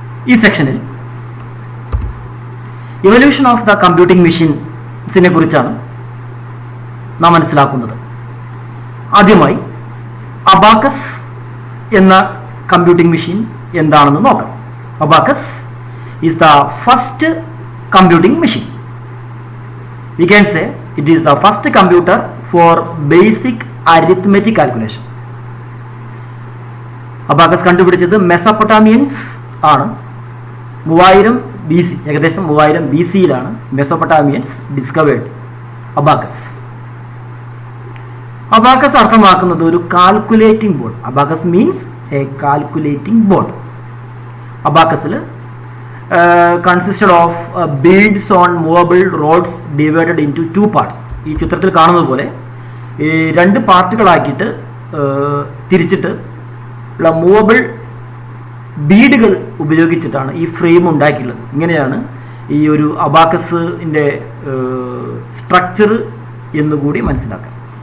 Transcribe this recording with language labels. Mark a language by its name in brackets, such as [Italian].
[Malayalam] ഈ സെക്ഷനിൽ evolution of the computing മെഷീൻസിനെ കുറിച്ചാണ് നാം മനസ്സിലാക്കുന്നത്. ആദ്യമായി അബാക്കസ് എന്ന കമ്പ്യൂട്ടിംഗ് മെഷീൻ എന്താണെന്ന് നോക്കാം. [English] Abacus is the first computing machine. We can say it is the first computer for basic arithmetic calculation. [Malayalam] Abacus കണ്ടുപിടിച്ചത് മെസോപ്പൊട്ടാമിയൻസ് ആണ്. 3000 BC, ഏകദേശം 3000 BC-യിലാണ് മെസോപ്പൊട്ടാമിയൻസ് ഡിസ്കവേർഡ് അബാക്കസ്. അബാക്കസ് അർത്ഥമാക്കുന്നത് ഒരു calculating board. [English] Abacus means a calculating board. അബാക്കസിൽ consisted of beads on movable rods divided into 2 parts. [Malayalam] ഈ ചിത്രത്തിൽ കാണുന്നത് പോലെ രണ്ട് പാർട്ടുകളാക്കിയിട്ട് തിരിച്ചിട്ട് ഉള്ള മൂവബിൾ ബീഡുകൾ ഉപയോഗിച്ചിട്ടാണ് ഈ ഫ്രെയിം ഉണ്ടാക്കിയുള്ളത്. ഇങ്ങനെയാണ് ഈ ഒരു അബാക്കസിൻ്റെ സ്ട്രക്ചർ എന്നുകൂടി മനസ്സിലാക്കാം.